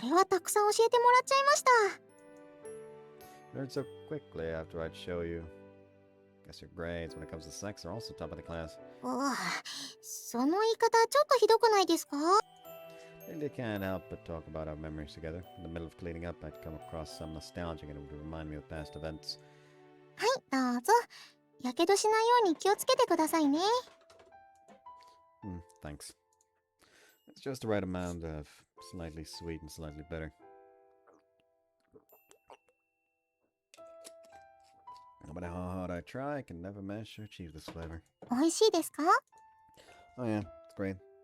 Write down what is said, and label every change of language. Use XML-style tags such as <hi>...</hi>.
<ja>それはたくさん教えてもらっちゃいました。</ja> <en>You learned so quickly after I'd show you. Guess your grades when it comes to sex are also top of the class.</en> <ja>その言い方ちょっとひどくないですか？</ja> <en>Really can't help but talk about our memories together. In the middle of cleaning up, I'd come across some nostalgia and it would remind me of past events.</en> <ja>はい、どうぞ。やけどしないように気をつけてくださいね。</ja> <en>Thanks. It's just the right amount of slightly sweet and slightly bitter. No matter how hard I try, I can never manage to achieve this flavor.</en> <ja>美味しいですか？</ja> <en>Oh yeah, it's great.</en>